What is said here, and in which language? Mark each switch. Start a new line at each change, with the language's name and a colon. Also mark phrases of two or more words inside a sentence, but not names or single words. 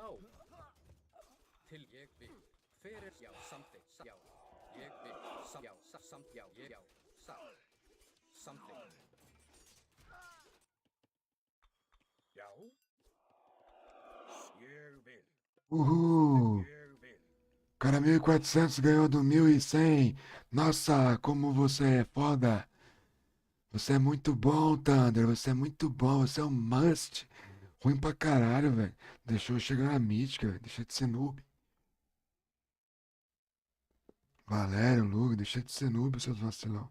Icelandic: Til ég vil. Fyrir, já, samþykkt. Já. Ég vil. Já, samt, já, ég, já. Satt. Samþykkt. Já. Ég vil. Uhul! Ég vil.
Portuguese: O cara 1400 ganhou do 1100. Nossa, como você é foda. Você é muito bom, Thunder. Você é muito bom. Você é um must. Ruim pra caralho, velho. Deixou eu chegar na mítica, velho. Deixa de ser noob. Valério, Lugo, deixa de ser noob, seus vacilão.